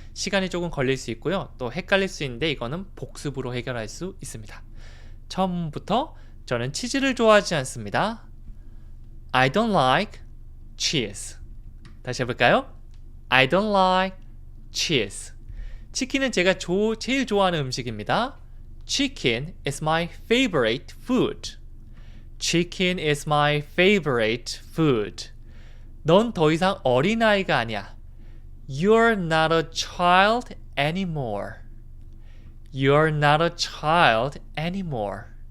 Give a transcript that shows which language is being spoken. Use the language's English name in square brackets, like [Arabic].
[Korean] 시간이 조금 걸릴 수 있고요. 또 헷갈릴 수 있는데 이거는 복습으로 해결할 수 있습니다. 처음부터 저는 치즈를 좋아하지 않습니다. [English] I don't like cheese. [Korean] 다시 해볼까요? [English] I don't like cheese. [Korean] 치킨은 제가 제일 좋아하는 음식입니다. [English] Chicken is my favorite food. Chicken is my favorite food. [Korean] 넌 더 이상 어린아이가 아니야. [English] You're not a child anymore. You're not a child anymore.